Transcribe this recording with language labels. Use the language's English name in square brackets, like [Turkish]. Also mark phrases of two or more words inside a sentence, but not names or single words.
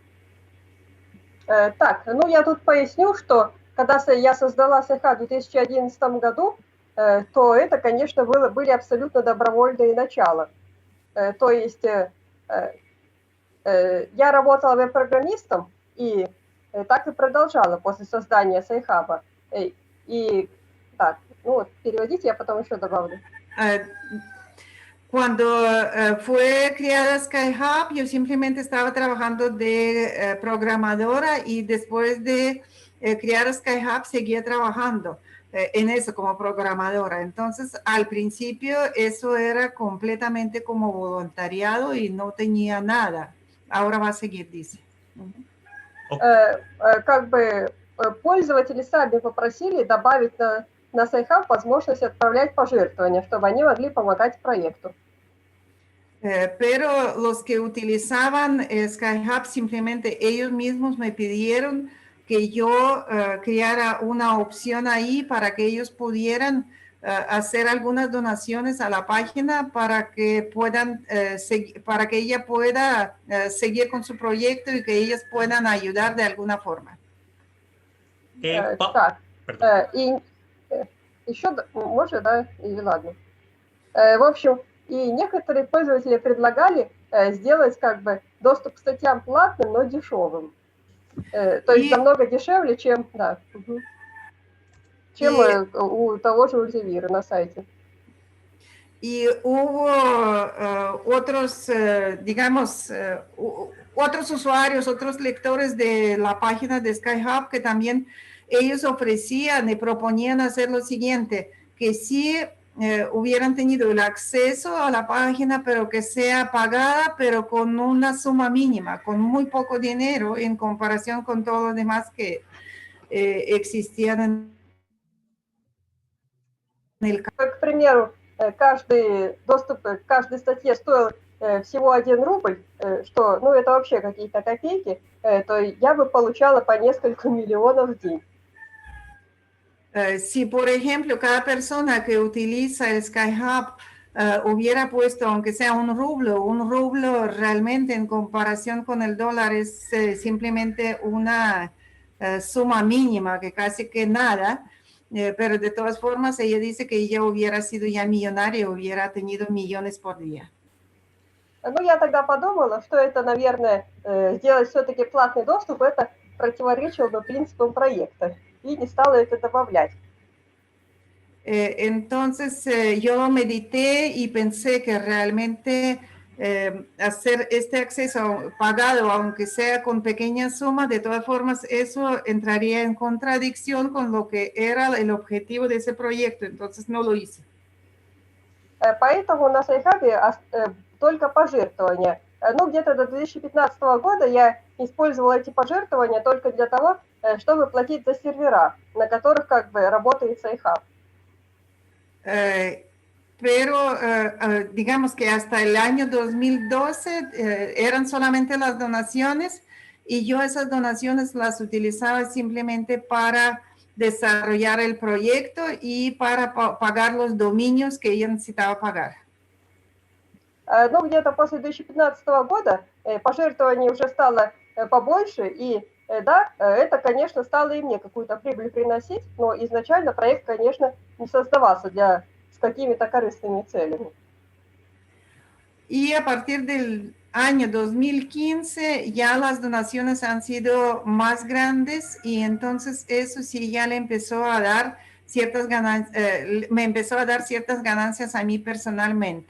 [Russian] Так, ну я тут поясню, что когда я создала Sci-Hub в 2011 году, то это, конечно, были абсолютно добровольные начала. То есть я работала веб-программистом и так и продолжала после создания Sci-Hub. И так, ну вот, переводите, я потом еще добавлю. [Spanish] Cuando fue creada Sci-Hub, yo simplemente estaba trabajando de programadora y después de crear Sci-Hub seguía trabajando en eso como programadora. Entonces, al principio eso era completamente como voluntariado y no tenía nada. Ahora va a seguir, dice. [Russian] Как бы пользователи сами попросили добавить на Sci-Hub возможность отправлять пожертвования, чтобы они могли помогать проекту. [Spanish] Pero los que utilizaban Sci-Hub simplemente ellos mismos me pidieron que yo creara una opción ahí para que ellos pudieran hacer algunas donaciones a la página para que puedan para que ella pueda seguir con su proyecto y que ellas puedan ayudar de alguna forma. [Russian] Так, и еще, может, да, или ладно. В общем, и некоторые пользователи предлагали сделать как бы доступ к статьям платным, но дешевым. То есть намного дешевле, чем, да, чем у того же Elsevier на сайте. [Spanish] Y hubo otros, digamos, otros usuarios, otros lectores de la página de Sci-Hub que también ellos ofrecían y proponían hacer lo siguiente, que si hubieran tenido el acceso a la página, pero que sea pagada, pero con una suma mínima, con muy poco dinero en comparación con todo lo demás que existían en el caso. [Russian] К примеру, каждый доступ к каждой статье стоил всего 1 рубль, что, ну, это вообще какие-то копейки, то я бы получала по несколько миллионов в день. [Spanish] Si, por ejemplo, cada persona que utiliza el Sci-Hub hubiera puesto, aunque sea un rublo realmente en comparación con el dólar es simplemente una suma mínima, que casi que nada, pero de todas formas ella dice que ella hubiera sido ya millonaria, hubiera tenido millones por día. [Russian] Ну, я тогда подумала, что это, наверное, сделать все-таки платный доступ, это противоречило бы принципам проекта, и не стала это добавлять. [Spanish] Entonces yo medité y pensé que realmente hacer este acceso pagado, aunque sea con pequeñas sumas, de todas formas eso entraría en contradicción con lo que era el objetivo de ese proyecto, entonces no lo hice. [Russian] Поэтому на Сайхабе только пожертвования. Ну, где-то до 2015 года я использовала эти пожертвования только для того, чтобы платить за сервера, на которых как бы работает Сайхаб. [Spanish] Pero digamos que hasta el año 2012 eran solamente las donaciones y yo esas donaciones las utilizaba simplemente para desarrollar el proyecto y para pagar los dominios que yo necesitaba pagar. [Russian] Ну, где-то после 2015 года пожертвований уже стало побольше, и да, это, конечно, стало и мне какую-то прибыль приносить, но изначально проект, конечно, не создавался с какими-то корыстными целями. [Spanish] Y a partir del año 2015 ya las donaciones han sido más grandes y entonces eso sí ya le empezó a dar ciertas ganancias, me empezó a dar ciertas ganancias a mí personalmente.